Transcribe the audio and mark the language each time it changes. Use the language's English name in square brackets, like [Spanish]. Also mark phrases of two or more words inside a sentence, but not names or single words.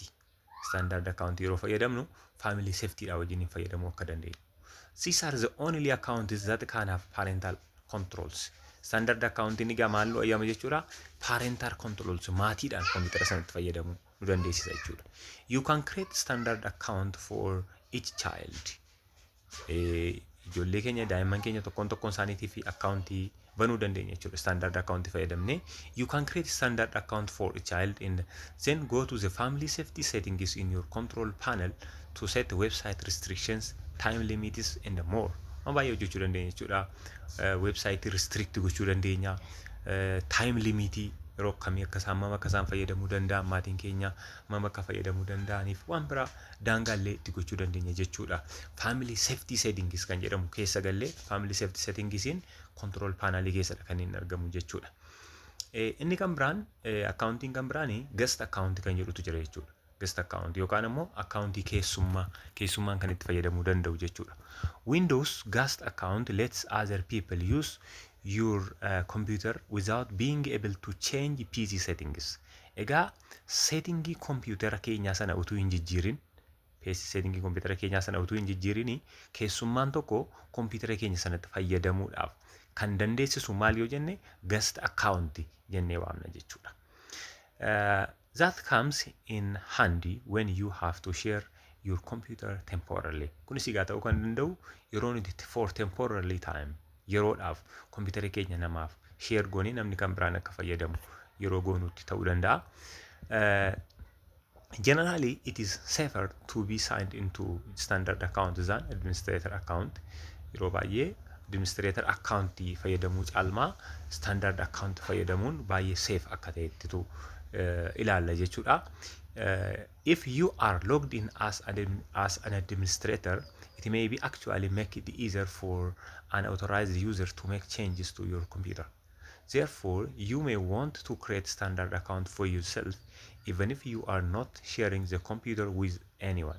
[English] Standard account [Oromo] yeroo fayyadamnu [English] family safety [Oromo] dha wajjin fayyadamuu akka dandeenyu. [English] These are the only accounts that can have parental controls. Standard account [Oromo] inni gaa maallu ayyaama jechuudha. [English] Parental controls [Oromo] maatiidhaan kompiitara sanatti fayyadamuu nu dandeessisa jechuudha. [English] You can create standard account for each child. [Oromo] Ijoollee keenya daa'imman keenya tokkoon isaaniitii fi akkaawuntii banuu dandeenya jechuudha. [English] Standard account [Oromo] fayyadamne. [English] You can create standard account for a child and then go to the family safety settings in your control panel to set website restrictions, time limits and more. [Oromo] Baay'ee hojjechuu dandeenya jechuudha. [English] Website restrict [Oromo] gochuu dandeenya. [English] Time limit [Oromo] yeroo akkamii akka isaan fayyadamuu danda'an maatiin keenya akka fayyadamuu danda'aniif waan biraa daangaallee itti gochuu dandeenya jechuudha. [English] Family safety settings [Oromo] kan jedhamu keessa gallee [English] family safety settingsiin control panelii [Oromo] keessadha kan inni argamu jechuudha. Inni kan biraan accounting kan biraani [English] guest account [Oromo] kan jedhutu jira jechuudha. [English] Guest account [Oromo] yookaan immoo accountii keessummaan kan itti fayyadamuu danda'u jechuudha. [English] Windows guest account lets other people use your computer without being able to change PC settings. [Oromo] Egaa settingii computer keenyaa sana utuu hin jijjiirin settingii computer keenyaa sana utuu hin jijjiirin keessummaan tokko computer keenya sanatti fayyadamuudhaaf kan dandeessisu maal yoo jenne [English] guest account [Oromo] jennee waamna jechuudha. [English] That comes in handy when you have to share your computer temporarily. [Oromo] Kunis egaa ta'uu kan danda'u yeroo nuti [English] for temporarily time [Oromo] yeroodhaaf kompiitara keenya namaaf share goonee namni kan biraan akka fayyadamu yeroo goonutti ta'uu danda'a. [English] Generally, it is safer to be signed into standard account than administrator account. [Oromo] Yeroo baay'ee [English] administrator account [Oromo] fayyadamuu caalmaa [English] standard account [Oromo] fayyadamuun baay'ee safe akka ta'ettitu ilaalla jechuudha. [English] If you are logged in as an administrator, it may be actually make it easier for an authorized user to make changes to your computer. Therefore, you may want to create standard account for yourself even if you are not sharing the computer with anyone.